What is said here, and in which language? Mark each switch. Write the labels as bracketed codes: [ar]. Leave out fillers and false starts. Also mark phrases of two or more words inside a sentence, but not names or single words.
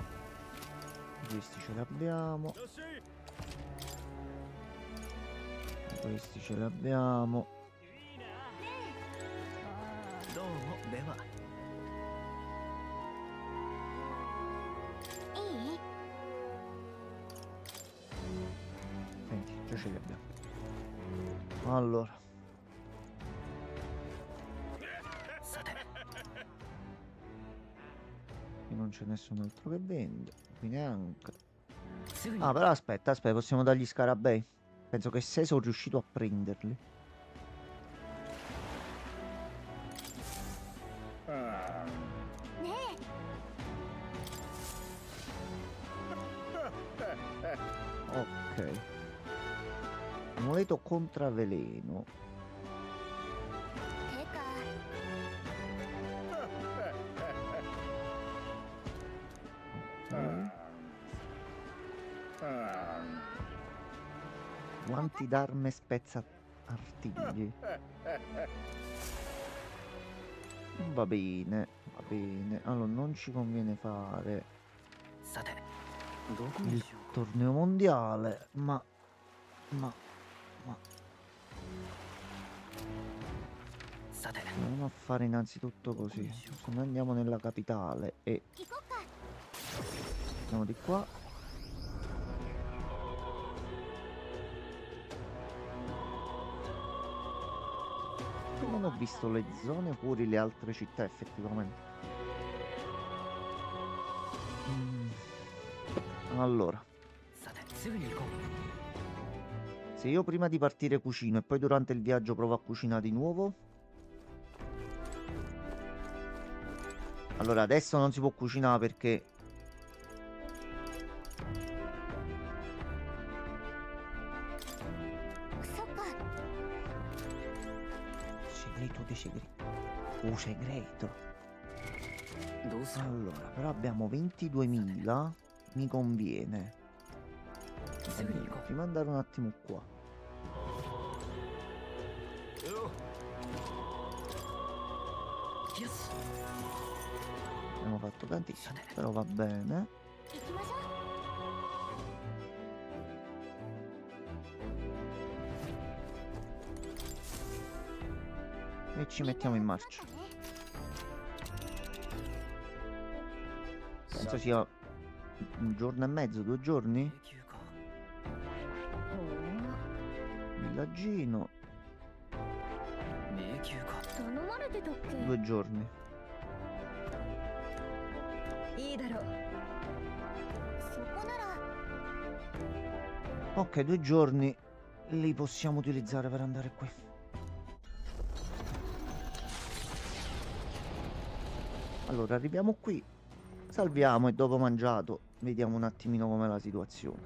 [it] Questi ce li abbiamo. Questi ce li abbiamo. [ja] どうもでは。いい [it] Senti, già ce li abbiamo. Allora, [ja] さて [it] qui non c'è nessun altro che vende. Qui neanche. [ja] すぐに [it] Ah, però aspetta, possiamo dargli scarabei. Penso che 6 sono riuscito a prenderli. Ah, [ja] ね [it] Ok. Amuleto contraveleno. えてか Ok. ah, Guanti d'arme spezza artigli. Va bene, va bene. Allora, non ci conviene fare [ja] さてどこに [it] il [ja] しよう。 [it] torneo mondiale, ma... Ma... [ja] さて [it] Proviamo a fare innanzitutto così. Se noi andiamo nella capitale e [ja] 行こっか [it] andiamo di qua. Non ho visto le zone fuori le altre città effettivamente. Allora, さてすぐに行こ se io prima di partire cucino e poi durante il viaggio provo a cucinare di nuovo. Allora, adesso non si può cucinare perché... Segreto di segreto. Segreto. [ja] どうする。 [it] Allora, però abbiamo 22.000. Mi conviene. [ja] うすぐに行こ [it] Prima andare un attimo qua. Abbiamo fatto tantissimo, però va bene. [ja] 行きましょう [it] E ci mettiamo in marcia. Penso sia un giorno e mezzo, 2 giorni. [ja] 永久か。 [it] Villaggino, [ja] 迷宮か。頼まれてたっけ [it] 2 giorni. [ja] いいだろう。そこなら [it] Ok, 2 giorni li possiamo utilizzare per andare qui. Allora, arriviamo qui, salviamo e dopo mangiato vediamo un attimino com'è la situazione.